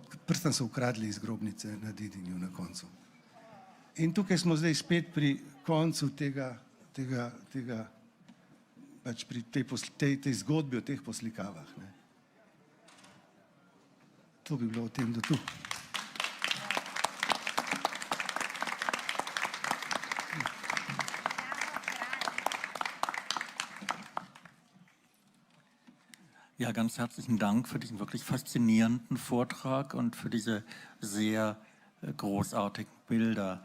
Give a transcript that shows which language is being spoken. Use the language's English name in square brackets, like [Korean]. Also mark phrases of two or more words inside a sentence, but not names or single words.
[Slovenian] Prstan so ukradli iz grobnice na Dedinju na koncu. In tukaj smo zdaj spet pri koncu tega pač pri tej zgodbi o teh poslikavah. Ne. To bi bilo o tem do tu. [German] Ja, ganz herzlichen Dank für diesen wirklich faszinierenden Vortrag und für diese sehr großartigen Bilder.